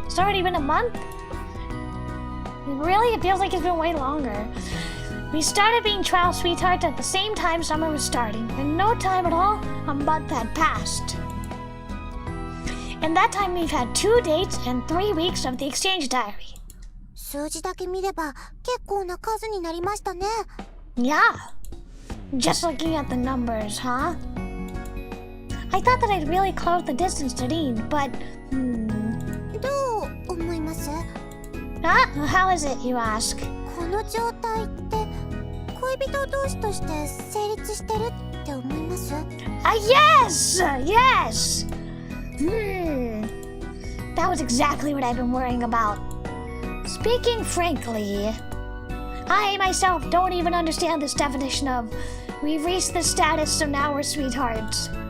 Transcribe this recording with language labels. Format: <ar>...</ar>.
<en>It's already been a month? Really? It feels like it's been way longer. We started being trial sweethearts at the same time summer was starting. In no time at all, a month had passed. In that time, we've had 2 dates and 3 weeks of the exchange diary.</en> <ja>数字だけ見れば結構な数になりましたね。</ja> <en>Yeah. Just looking at the numbers, huh? I thought that I'd really close the distance to Reen, but...</en> <ja>どう思います？</ja> <en>How is it, you ask?</en> <ja>この状態って恋人同士として成立してるって思います？</ja> <en>Yes! Yes! That was exactly what I've been worrying about. Speaking frankly, I myself don't even understand this definition of we've reached this status, so now we're sweethearts.</en>